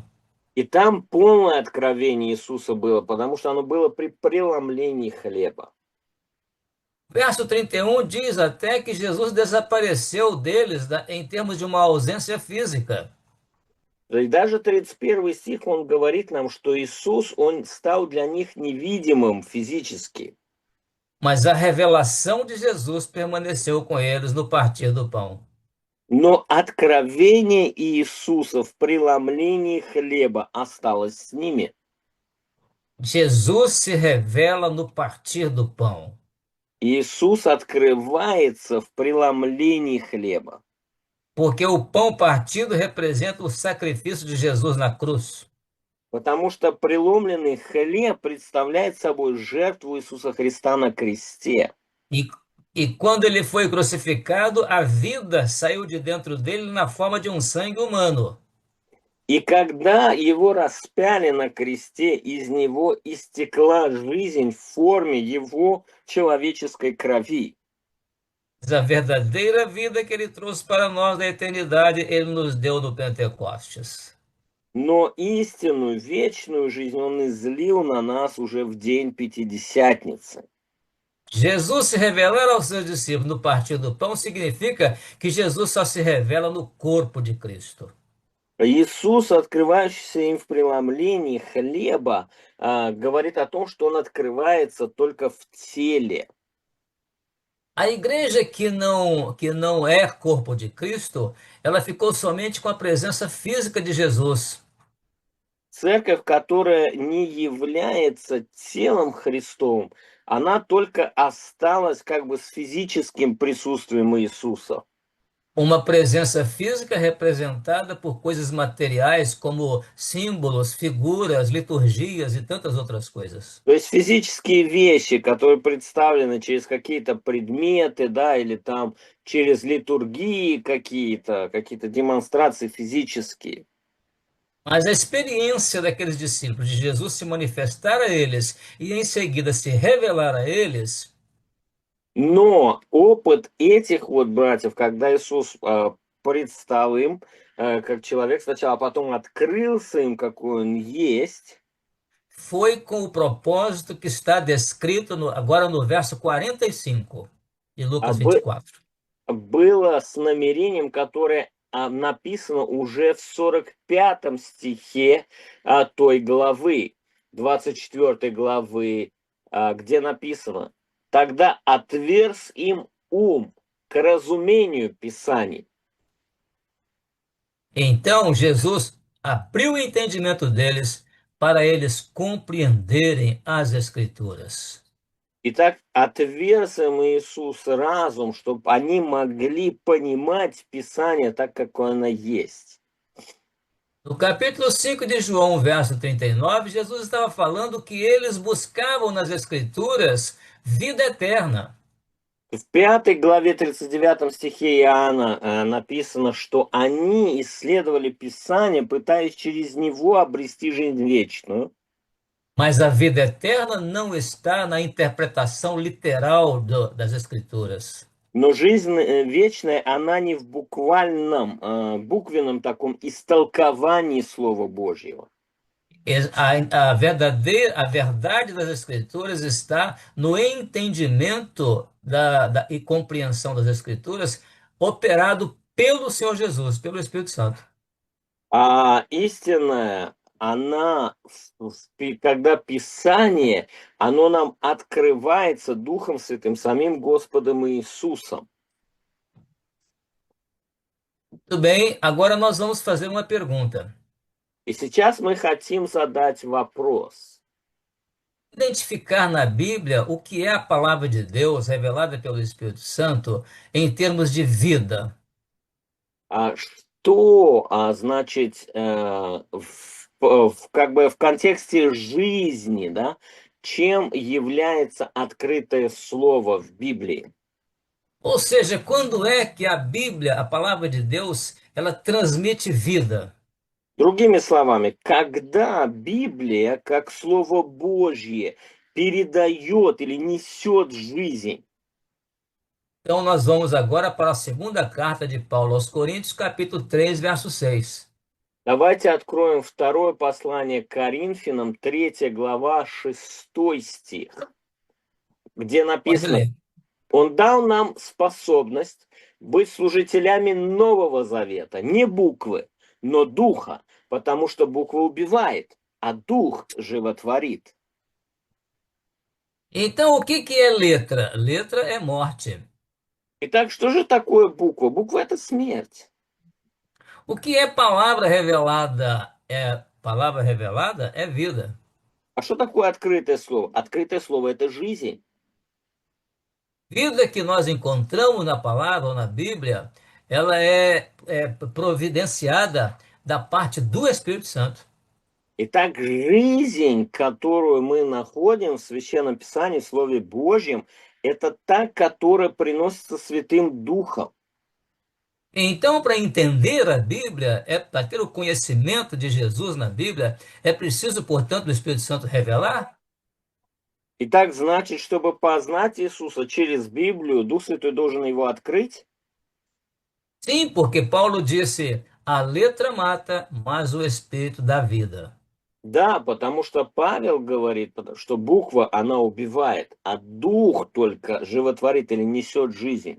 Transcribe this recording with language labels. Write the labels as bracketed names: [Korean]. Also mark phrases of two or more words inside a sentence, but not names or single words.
[Russian] И там полное откровение Иисуса было, потому что оно было при преломлении хлеба. [Portuguese] Verso 31 diz até que Jesus desapareceu deles em termos de uma ausência física. [Russian] И даже 31 стих, он говорит нам, что Иисус, Он стал для них невидимым физически. [Portuguese] Mas a revelação de Jesus permaneceu com eles no partir do pão. [Russian] Но откровение Иисуса в преломлении хлеба осталось с ними. [Portuguese] Jesus se revela no partir do pão. [Russian] Иисус открывается в преломлении хлеба. [Portuguese] Porque o pão partido representa o sacrifício de Jesus na cruz. [Russian] Потому что преломленный хлеб представляет собой жертву Иисуса Христа на кресте. [Portuguese] E quando ele foi crucificado, a vida saiu de dentro dele na forma de um sangue humano. [Russian] И когда Его распяли на кресте, из Него истекла жизнь в форме Его человеческой крови. [Portuguese] A verdadeira vida que ele trouxe para nós da eternidade, ele nos deu no Pentecostes. [Russian] Но истинную, вечную жизнь Он излил на нас уже в день Пятидесятницы. [Portuguese] Jesus se revelar aos seus discípulos no partir do pão significa que Jesus só se revela no corpo de Cristo. [Russian] Иисус, открывающийся им в преломлении хлеба, говорит о том, что Он открывается только в теле. [Portuguese] A igreja que não é corpo de Cristo, ela ficou somente com a presença física de Jesus. [Russian] Церковь, которая не является телом Христовым, она только осталась как бы с физическим присутствием Иисуса. [Portuguese] Uma presença física representada por coisas materiais como símbolos, figuras, liturgias e tantas outras coisas. [Russian] То есть физические вещи, которые представлены через какие-то предметы, да, или там через литургии какие-то демонстрации физические. [Portuguese] Mas a experiência daqueles discípulos de Jesus se manifestar a eles e em seguida se revelar a eles. [Russian] Но опыт этих вот братьев, когда Иисус предстал им как человек сначала, а потом открылся им, какой Он есть, [Portuguese] foi com o propósito que está descrito agora no verso 45 de Lucas 24. [Russian] было с намерением, которое написано уже в 45 стихе той главы, 24 главы, где написано: «Тогда отверз им ум к разумению Писаний». [Portuguese] Então Jesus abriu o entendimento deles para eles compreenderem as Escrituras. [Russian] Итак, отверз им Иисус разум, чтобы они могли понимать Писание так, как оно есть. [Portuguese] No capítulo 5 de João, verso 39, Jesus estava falando que eles buscavam nas Escrituras vida eterna. [Russian] В 5 главе 39 стихе Иоанна написано, что они исследовали Писание, пытаясь через него обрести жизнь вечную. [Portuguese] Mas a vida eterna não está na interpretação literal das Escrituras. [Russian] Но жизнь вечная, она не в буквальном, буквенном таком истолковании Слова Божьего. [Portuguese] A verdade das Escrituras está no entendimento e compreensão das Escrituras operado pelo Senhor Jesus, pelo Espírito Santo. [Russian] А истинная, она, когда Писание, оно нам открывается Духом Святым, самим Господом Иисусом. [Portuguese] Tudo bem, agora nós vamos fazer uma pergunta. [Russian] И сейчас мы хотим задать вопрос. [Portuguese] Identificar na Bíblia o que é a palavra de Deus revelada pelo Espírito Santo em termos de vida. [Russian] Что значит как бы в контексте жизни, да, чем является открытое слово в Библии? [Portuguese] Ou seja, quando é que a Bíblia, a palavra de Deus, ela transmite vida? [Russian] Другими словами, когда Библия, как Слово Божье, передает или несет жизнь? [Portuguese] Então, nós vamos agora para a segunda carta de Paulo aos Coríntios, capítulo 3, verso 6. [Russian] Давайте откроем второе послание к Коринфянам, 3 глава, 6 стих, где [Portuguese] Pode [Russian] написано: [Portuguese] ler. [Russian] Он дал нам способность быть служителями Нового Завета, не буквы, но духа, потому что буква убивает, а дух животворит. [Portuguese] Então, o que é letra? Letra é morte. [Russian] Итак, что же такое буква? Буква — это смерть. [Portuguese] O que é palavra revelada? Palavra revelada é vida. [Russian] А что такое открытое слово? Открытое слово — это жизнь. [Portuguese] Vida que nós encontramos na palavra ou na Bíblia, ela é providenciada da parte do Espírito Santo. [Russian] Итак, жизнь, которую мы находим в Священном Писании, в Слове Божьем, это та, которая приносится Святым Духом. [Portuguese] Então, para entender a Bíblia, para ter o conhecimento de Jesus na Bíblia, é preciso, portanto, o Espírito Santo revelar? [Russian] Итак, значит, чтобы познать Иисуса через Библию, Дух Святой должен его открыть? [Portuguese] Sim, porque Paulo disse: a letra mata, mas o Espírito dá vida. [Russian] Да, потому что Павел говорит, что буква, она убивает, а Дух только животворит или несет жизнь.